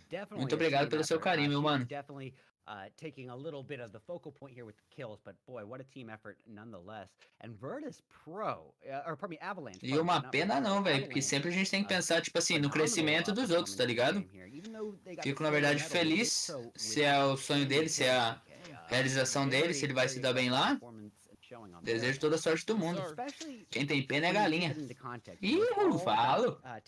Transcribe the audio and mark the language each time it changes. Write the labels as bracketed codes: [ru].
[pt] Muito obrigado pelo seu carinho, meu mano. [en] Taking a little bit of the focal point here with the kills, but boy, what a team effort nonetheless. And Virtus Pro, or pardon me, Avalanche. [pt] E uma pena não, velho, porque sempre a gente tem que pensar, tipo assim, no crescimento dos outros, tá ligado? Fico, na verdade, feliz se é o sonho dele, se é a realização dele, se ele vai se dar bem lá. Desejo toda a sorte do mundo. Quem tem pena é galinha. Ih, eu falo.